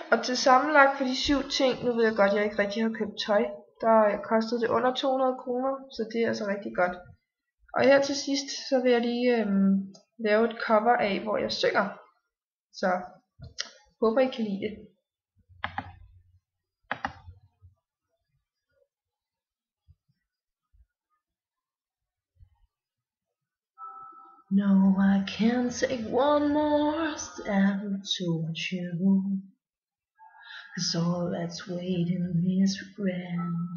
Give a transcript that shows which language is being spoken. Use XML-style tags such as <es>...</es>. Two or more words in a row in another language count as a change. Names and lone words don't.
<da>Og til sammenlagt for de 7 ting, nu ved jeg godt, at jeg ikke rigtig har købt tøj, der kostede det under 200 kroner, så det er altså rigtig godt. Og her til sidst, så vil jeg lige lave et cover af, hvor jeg synger. Så håber I kan lide det.</da> <en>No, I can't take one more step towards you, 'cause all that's waiting is regret.</en>